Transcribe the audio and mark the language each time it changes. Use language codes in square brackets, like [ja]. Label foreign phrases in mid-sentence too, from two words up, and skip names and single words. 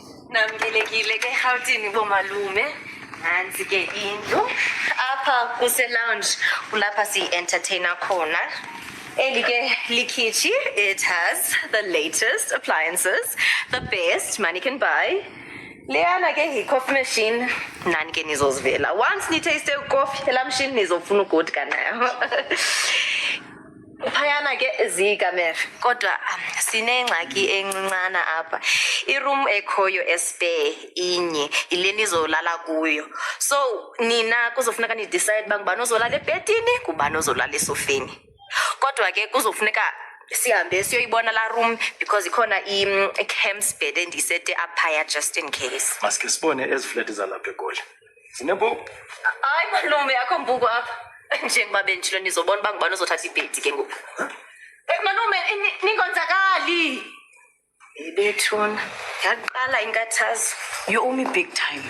[xh] Namkelekile ke Gauteng bomalume. Nansi ke indlu. Apha kuse lounge kulapha si entertainer khona. Eli ke likhichi, [en] it has the latest appliances, the best money can buy. [xh] Leyana ke hi [en] coffee machine. [xh] Nani ke nizozivela. [en] Once ni taste coffee, [xh] la machine nizofuna ugodka nayo. Phayana ke zikamera kodwa sinengxaki encancana apha. Iroom ekhoyo espare inye ileni izolala kuyo. So nina kuzofuneka ni decide bangubani ozolala ebedini kubani ozolala esofeni. Kodwa ke kuzofuneka sihambe siyoyibona la room because ikhona camps bed endisete aphaya [en] just in case. [xh] Maske sibone eziflat zalapha eGoli. Zinembuku? Hayi malume akho mbuku apha. Njengoba benjilo nizobona bangubani ozothatha ibhedi ke ngoku. Malume ningonzakali. Ibethuna. Yaqala inkathazo. [en] You owe me big time.